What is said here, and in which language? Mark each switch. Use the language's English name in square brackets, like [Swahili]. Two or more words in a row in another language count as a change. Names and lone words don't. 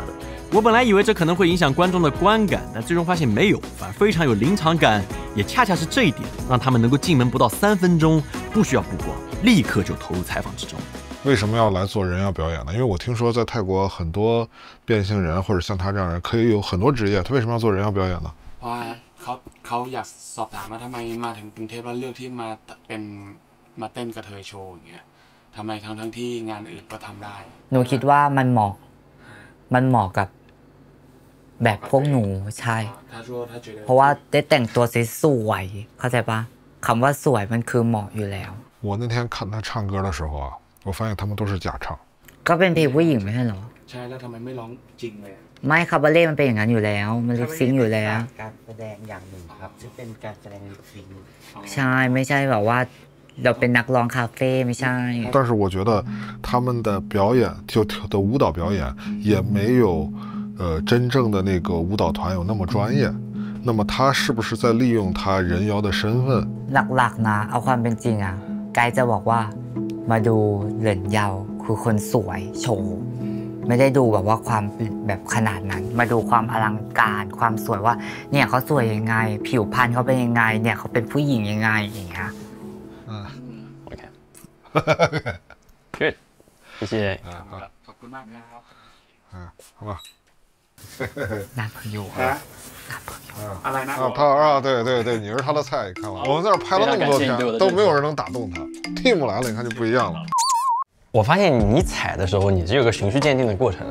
[Chinese] 我本来以为这可能会影响观众的观感，但最终发现没有，反而非常有临场感。也恰恰是这一点，让他们能够进门不到3分钟，不需要布光，立刻就投入采访之中。为什么要来做人妖表演呢？因为我听说在泰国很多变性人或者像他这样人可以有很多职业，他为什么要做人妖表演呢？ [Thai] เพราะว่าเขาอยากสอบถามว่าทำไมมาถึงกรุงเทพแล้วเลือกที่มาเต้นกระเทยโชว์อย่างเงี้ยทำไมทั้งที่งานอื่นก็ทำได้ หนูคิดว่ามันเหมาะกับแบบพวกหนูใช่เพราะว่าได้แต่งตัวสวยๆเข้าใจปะคำว่าสวยมันคือเหมาะอยู่แล้ว [Chinese] 我那天看他唱歌的时候啊，我发现他们都是假唱。 [Thai] ก็เป็นเพลงผู้หญิงไม่ใช่เหรอ ใช่แล้วทำไมไม่ร้องจริงเลย ไม่คาบาเล่มันเป็นอย่างนั้นอยู่แล้วมันลิปซิงค์อยู่แล้ว การแสดงอย่างหนึ่งครับซึ่งเป็นการแสดงลิปซิงค์ ใช่ไม่ใช่แบบว่าเราเป็นนักร้องคาเฟ่ไม่ใช่ [Chinese] 但是我觉得他们的表演的舞蹈表演也没有真正的那个舞蹈团有那么专业。那么他是不是在利用他人妖的身份？ [Thai] หลักๆนะเอาความเป็นจริงอ่ะไกด์จะบอกว่ามาดูเหรินเยาคือคนสวยโชว์ไม่ได้ดูแบบว่าความแบบขนาดนั้นมาดูความอลังการความสวยว่าเนี่ยเขาสวยยังไงผิวพรรณเขาเป็นยังไงเนี่ยเขาเป็นผู้หญิงยังไงอย่างเงี้ย [English] OK Good 谢谢 [Thai] ขอบคุณมากครับ [Chinese] 好吧男朋友 [Thai] อะไรนะ [Chinese] 对，你是他的菜，看完我们在这拍了那么多天，都没有人能打动他。Team 来了，你看就不一样了。我发现你踩的时候，你是有个循序渐进的过程的。